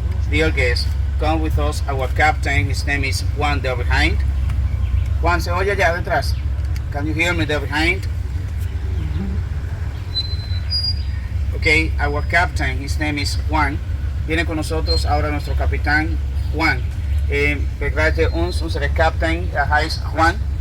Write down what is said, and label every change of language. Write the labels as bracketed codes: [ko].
[en] Dear guests, come with us. Our captain, his name is Juan there behind. [es] Juan, ¿se oye allá detrás? [en] Can you hear me there behind? Okay, our captain, his name is Juan. [es] Viene con nosotros ahora nuestro capitán Juan. [de] Begleite uns unsere Captain, heißt Juan.